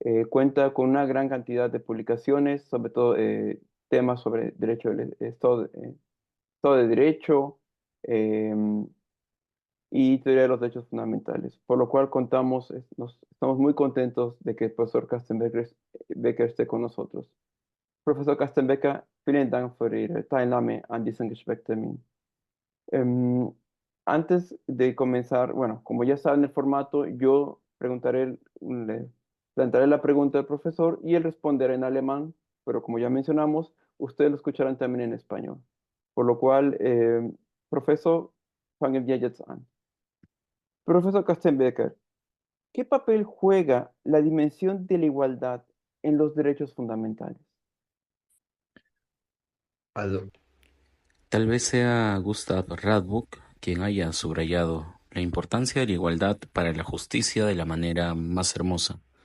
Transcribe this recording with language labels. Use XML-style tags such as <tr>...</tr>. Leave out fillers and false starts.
<es>Cuenta con una gran cantidad de publicaciones, sobre todo temas sobre derecho Estado de Derecho em, y teoría de los derechos fundamentales, por lo cual estamos muy contentos de que el profesor Becker esté con nosotros.</es> <de>Profesor Kastenbecker, vielen Dank für Ihre Teilnahme an diesem Gesprächstermin.</de> <es>Em, Antes de comenzar, bueno, como ya saben el formato, yo le plantearé la pregunta al profesor y él responderá en alemán, pero como ya mencionamos, ustedes lo escucharán también en español. Por lo cual, profesor,</es> <de>fangen wir jetzt an.</de> <es>Profesor Kastenbecker, ¿qué papel juega la dimensión de la igualdad en los derechos fundamentales?</es> <de>Also,</de> <es>Tal vez sea Gustav Radbuck quien haya subrayado la importancia de la igualdad para la justicia de la manera más hermosa.</es>